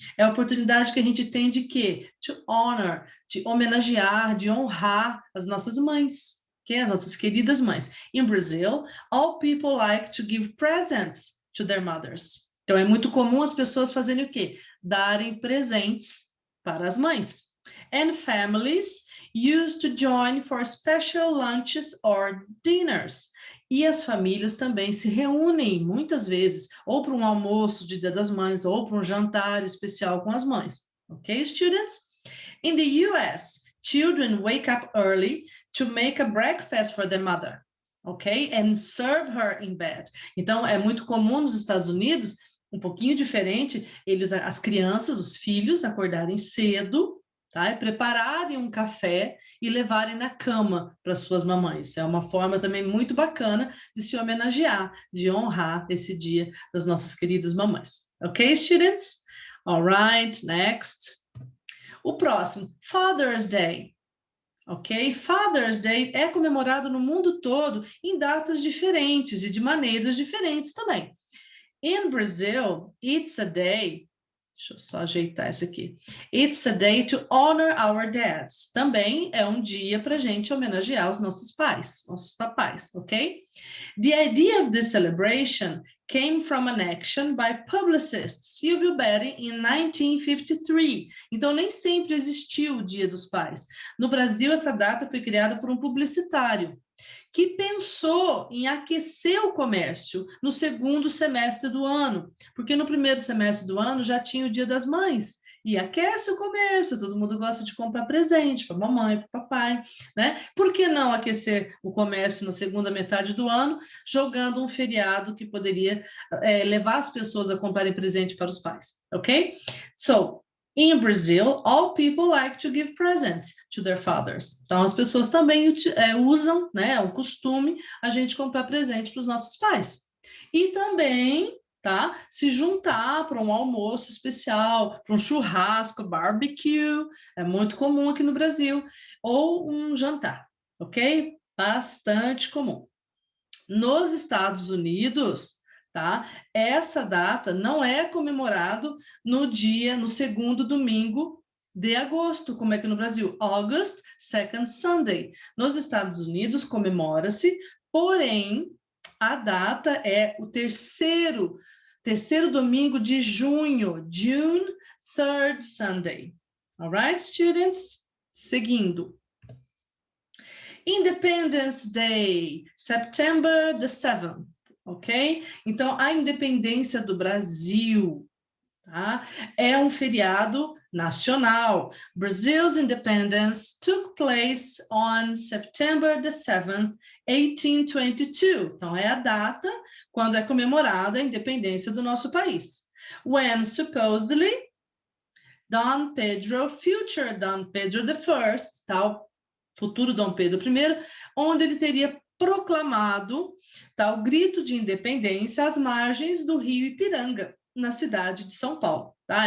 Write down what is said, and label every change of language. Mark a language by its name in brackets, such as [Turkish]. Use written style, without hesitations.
[Portuguese] É a oportunidade que a gente tem de quê? [English] To honor, [Portuguese] de homenagear, de honrar as nossas mães, okay? As nossas queridas mães. [English] In Brazil, all people like to give presents to their mothers. [Portuguese] Então, é muito comum as pessoas fazerem o quê? Darem presentes para as mães. [English] And families used to join for special lunches or dinners. [Portuguese] E as famílias também se reúnem muitas vezes, ou para um almoço de Dia das Mães, ou para um jantar especial com as mães. [English] Ok, students? In the US, children wake up early to make a breakfast for their mother. Ok? And serve her in bed. [Portuguese] Então, é muito comum nos Estados Unidos, um pouquinho diferente, as crianças, os filhos, acordarem cedo, tá? E prepararem um café e levarem na cama para suas mamães. É uma forma também muito bacana de se homenagear, de honrar esse dia das nossas queridas mamães. [English] Ok, students? All right, next. [Portuguese] O próximo, [English] Father's Day. Ok? [Portuguese] Father's Day é comemorado no mundo todo em datas diferentes e de maneiras diferentes também. [English] In Brazil, it's a day. [Portuguese] Deixa eu só ajeitar isso aqui. [English] It's a day to honor our dads. [Portuguese] Também é um dia para a gente homenagear os nossos pais, nossos papais, ok? [English] The idea of this celebration came from an action by publicist Silvio Betti in 1953. [Portuguese] Então, nem sempre existiu o Dia dos Pais. No Brasil, essa data foi criada por um publicitário que pensou em aquecer o comércio no segundo semestre do ano, porque no primeiro semestre do ano já tinha o Dia das Mães, e aquece o comércio, todo mundo gosta de comprar presente para a mamãe, para o papai, né? Por que não aquecer o comércio na segunda metade do ano, jogando um feriado que poderia levar as pessoas a comprarem presente para os pais, ok? [English] So, in Brazil, all people like to give presents to their fathers. [Portuguese] Então, as pessoas também usam, né, é um costume a gente comprar presente para os nossos pais. E também, tá, se juntar para um almoço especial, para um churrasco, barbecue, é muito comum aqui no Brasil, ou um jantar, ok? Bastante comum. Nos Estados Unidos, tá? Essa data não é comemorado no segundo domingo de agosto, como é que no Brasil, [English] August Second Sunday. [Portuguese] Nos Estados Unidos comemora-se, porém a data é o terceiro domingo de junho, [English] June Third Sunday. All right, students? [Portuguese] Seguindo. [English] Independence Day, September the 7th, ok? [Portuguese] Então, a independência do Brasil, tá? É um feriado nacional. [English] Brazil's independence took place on September the 7th, 1822. [Portuguese] Então, é a data quando é comemorada a independência do nosso país. [English] When supposedly [Portuguese] Dom Pedro, future Dom Pedro I, tal, futuro Dom Pedro I, onde ele teria proclamado o grito de independência às margens do rio Ipiranga, na cidade de São Paulo. Tá?